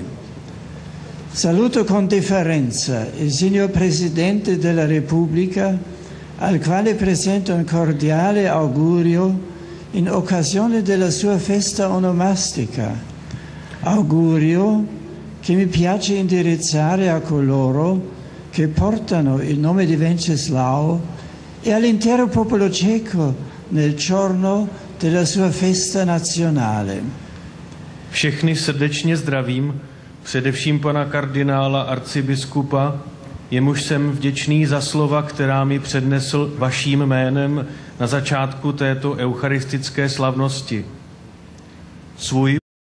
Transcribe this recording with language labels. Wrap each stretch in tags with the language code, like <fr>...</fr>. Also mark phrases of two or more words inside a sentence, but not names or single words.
<it>Saluto con deferenza il signor Presidente della Repubblica, al quale presento un cordiale augurio in occasione della sua festa onomastica. Augurio che mi piace indirizzare a coloro che portano il nome di Wenceslao e all'intero popolo ceco nel giorno della sua festa nazionale.</it> <cs>Všechny srdečně zdravím, především pana kardinála arcibiskupa, jemuž jsem vděčný za slova, která mi přednesl vaším jménem na začátku této eucharistické slavnosti. Svůj</cs>